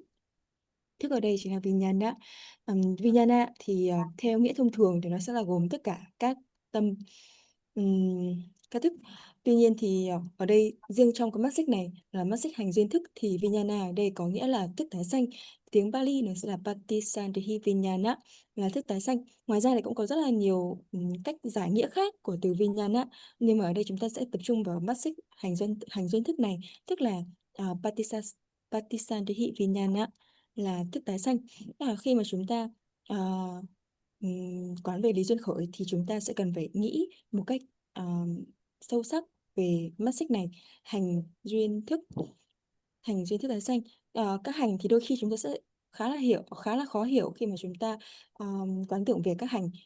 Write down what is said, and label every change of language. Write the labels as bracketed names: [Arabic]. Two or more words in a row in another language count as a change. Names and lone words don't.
[Vietnamese] Thức ở đây chính là Vijnana. Vijnana thì theo nghĩa thông thường thì nó sẽ là gồm tất cả các tâm, các thức. Tuy nhiên thì ở đây riêng trong cái mắt xích này là mắt xích hành duyên thức thì Vijnana ở đây có nghĩa là thức tái sanh. Tiếng Pali nó sẽ là [Pali] paticca-samuppāda Vijnana, [Vietnamese] là thức tái sanh. Ngoài ra thì cũng có rất là nhiều cách giải nghĩa khác của từ Vijnana, nhưng mà ở đây chúng ta sẽ tập trung vào mắt xích hành duyên thức này, tức là [Pali] paticca-samuppāda Vijnana [Vietnamese] là thức tái sanh. Tức là khi mà chúng ta quán về lý duyên khởi thì chúng ta sẽ cần phải nghĩ một cách sâu sắc về mắt xích này, hành duyên thức tái sanh. Các hành thì đôi khi chúng ta sẽ khá là khó hiểu khi mà chúng ta quán tưởng về các hành.